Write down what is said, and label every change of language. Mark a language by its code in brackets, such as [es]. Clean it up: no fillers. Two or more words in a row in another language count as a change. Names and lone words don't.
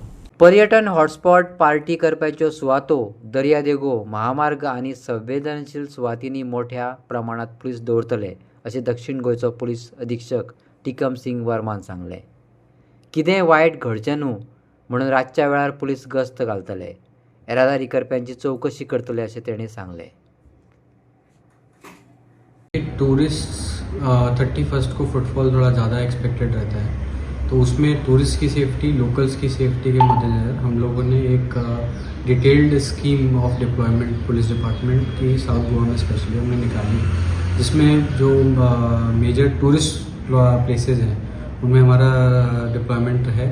[kok] पर्यटन हॉटस्पॉट पार्टी करपाच्यो सुवातो, दर्यादेगो, महामार्ग आनी संवेदनशील सुवातींनी मोठ्या प्रमाणात पुलीस दवरतले अशें दक्षिण गोंयचो पुलीस अधीक्षक टिकम सिंग वर्मान सांगलें. कितेंय वायट घडचें न्हू म्हणून रातच्या वेळार पुलीस गस्त घालतले, येरादारी करप्यांची चौकशी करतले अशें तेणें सांगलें. [hi] टूरिस्ट 31st को फुटफॉल थोड़ा ज़्यादा एक्सपेक्टेड रहता है, तो उसमें टूरिस्ट की सेफ्टी, लोकल्स की सेफ्टी के मद्देनज़र हम लोगों ने एक [en] detailed scheme of deployment police department [hi] की साउथ गोवा में स्पेशली हमने निकाली, जिसमें जो [en] major tourist places [hi] हैं उनमें हमारा डिप्लॉयमेंट है.